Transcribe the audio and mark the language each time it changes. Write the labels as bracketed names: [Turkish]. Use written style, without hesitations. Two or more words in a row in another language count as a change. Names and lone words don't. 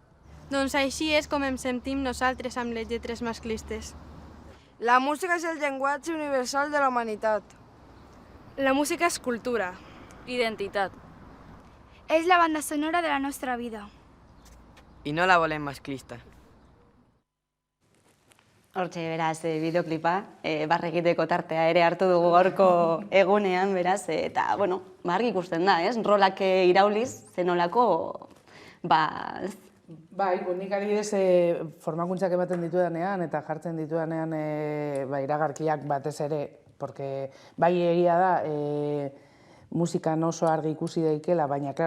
[Catalan] Doncs així és com em sentim nosaltres amb les lletres masclistes. La música és el llenguatge universal de la humanitat. La música és cultura. Identitat. És la banda sonora de la nostra vida. I no la volem masclista. [Basque] Hortxe, beraz, bideoklipa, barregiteko tartea ere hartu dugu gaurko egunean, beraz, eta, argi ikusten da, ez? Rolak irauliz, zenolako, Bai, nik adibidez formakuntzak ematen ditudanean eta jartzen ditudanean iragarkiak batez ere, porque bai egia da musikan oso argi ikusi daikela, baina, klaro,